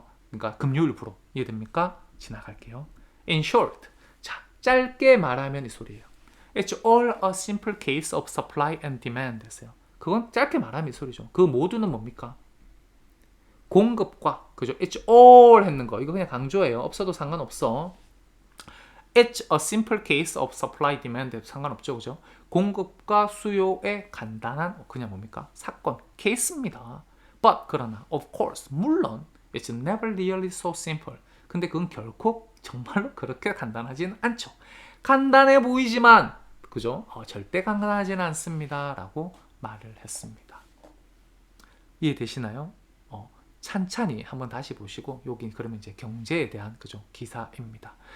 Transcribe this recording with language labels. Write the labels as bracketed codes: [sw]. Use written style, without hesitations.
[ko] 그러니까 금요일부로 이해됩니까? 지나갈게요. [en] In short, [ko] 자 짧게 말하면 이 소리예요. [en] It's all a simple case of supply and demand [ko] 했어요. 그건 짧게 말하면 이 소리죠. 그 모두는 뭡니까? 공급과 그죠? It's all 했는 거 이거 그냥 강조해요. 없어도 상관없어. [en] It's a simple case of supply demand [ko] 상관없죠, 그죠? 공급과 수요의 간단한 그냥 뭡니까? 사건, 케이스입니다. [en] But [ko] 그러나 [en] of course [ko] 물론 [en] it's never really so simple. [ko] 근데 그건 결코 정말로 그렇게 간단하진 않죠. 간단해 보이지만 그죠? 절대 간단하지는 않습니다라고 말을 했습니다. 이해되시나요? 찬찬히 한번 다시 보시고 여기 그러면 이제 경제에 대한 그죠? 기사입니다.